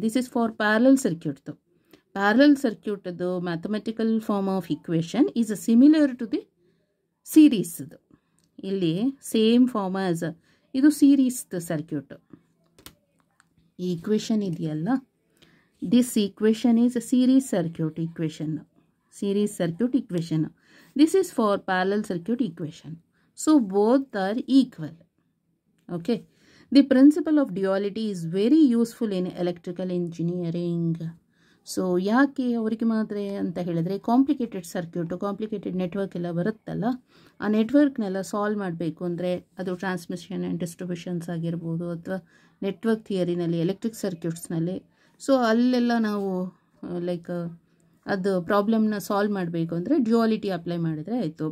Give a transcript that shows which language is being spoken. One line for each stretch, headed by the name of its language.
English: This is for parallel ಸರ್ಕ್ಯೂಟ್ದು. Parallel ಸರ್ಕ್ಯೂಟ್ದು mathematical form of equation is similar to the ಸೀರೀಸ್ದು.
Kannada: ಇಲ್ಲಿ same form as ಇದು ಸೀರೀಸ್ದು circuit. ಈ equation ಇದೆಯಲ್ಲ,
English: This equation is series circuit equation. Series circuit equation. This is for parallel circuit equation. So both are equal. Okay. The principle of duality is very useful in electrical engineering.
Kannada: So ಯಾಕೆ ಅವರಿಗೆ ಮಾತ್ರ ಅಂತ ಹೇಳಿದ್ರೆ, complicated circuit, complicated network ಎಲ್ಲ ಬರುತ್ತಲ್ಲ, ಆ ನೆಟ್ವರ್ಕ್ನೆಲ್ಲ solve ಮಾಡಬೇಕು ಅಂದರೆ ಅದು ಟ್ರಾನ್ಸ್ಮಿಷನ್ ಆ್ಯಂಡ್ ಡಿಸ್ಟ್ರಿಬ್ಯೂಷನ್ಸ್ ಆಗಿರ್ಬೋದು, ಅಥವಾ ನೆಟ್ವರ್ಕ್ ಥಿಯರಿನಲ್ಲಿ ಎಲೆಕ್ಟ್ರಿಕ್ ಸರ್ಕ್ಯೂಟ್ಸ್ನಲ್ಲಿ. ಸೊ ಅಲ್ಲೆಲ್ಲ ನಾವು ಲೈಕ್ ಅದು ಪ್ರಾಬ್ಲಮ್ನ ಸಾಲ್ವ್ ಮಾಡಬೇಕು ಅಂದರೆ ಡ್ಯುಯಾಲಿಟಿ ಅಪ್ಲೈ ಮಾಡಿದರೆ ಆಯಿತು.